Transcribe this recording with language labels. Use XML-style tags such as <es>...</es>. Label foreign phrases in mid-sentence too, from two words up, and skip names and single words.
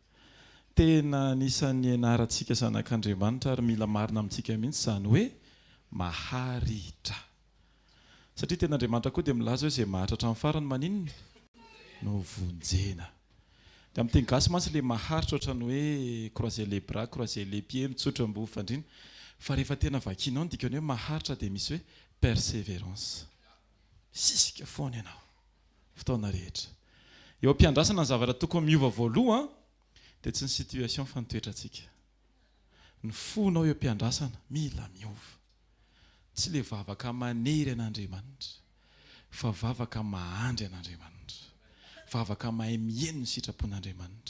<mg>Tena nisan'ny anarantsika zanak'Andriamanitra ary mila marina amintsika mihitsy izany hoe maharitra. Satria tena Andriamanitra koa dia milaza hoe izay maharitra hatramin'ny farany maninona no vonjena. Dia amin'ny teny gasy mantsy ilay maharitra ohatran'ny hoe</mg> <fr>croiser les bras, croiser les pieds,</fr> <mg>mitsotra mbo fandrina. Fa rehefa tena vakianao ny dikany hoe maharitra dia misy hoe persévérance. Sisika foana ianao fotoana rehetra. Eo am-piandrasana ny zavatra tokony miova voaloha dia tsy ny situation fa ny toetrantsika. Ny fonao eo am-piandrasana mila miova. Tsy ilay vavaka manery an'Andriamanitra fa vavaka mahandry an'Andriamanitra, vavaka mahay mihaino ny sitrapon'Andriamanitra.</mg>